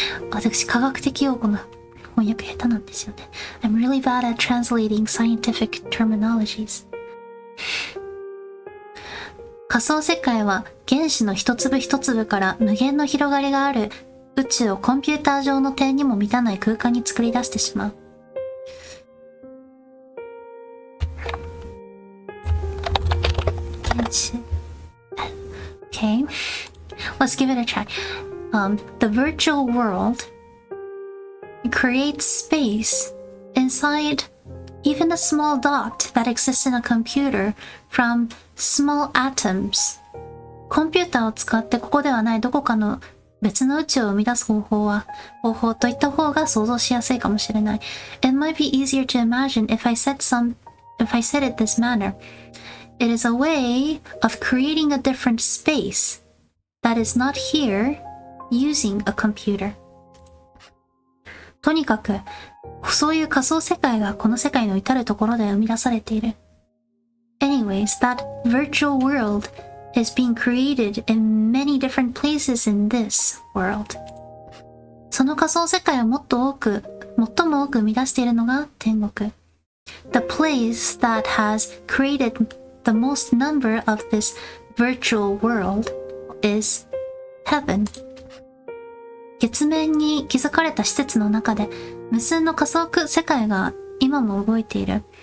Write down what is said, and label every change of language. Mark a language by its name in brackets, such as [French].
[Japanese] 私、科学的用語の翻訳下手なんですよね。 [English] I'm really bad at translating scientific terminologies. [Japanese] 仮想世界は原子の一粒一粒から無限の広がりがある宇宙をコンピューター上の点にも満たない空間に作り出してしまう。 [English] Okay, let's give it a try. The virtual world creates space inside even a small dot that exists in a computer from small atoms. [Japanese] コンピューターを使ってここではないどこかの別の宇宙を生み出す方法といった方が想像しやすいかもしれない。 [English] It might be easier to imagine if I said it this manner. It is a way of creating a different space that is not here using a computer. [Japanese] とにかく、そういう仮想世界がこの世界の至るところで生み出されている。 [English] Anyways, that virtual world is being created in many different places in this world. [Japanese] その仮想世界を最も多く生み出しているのが天国。 [English] The place that has created the most number of this virtual world is heaven. [Japanese] 月面に築かれた施設の中で無数の仮想世界が今も動いている。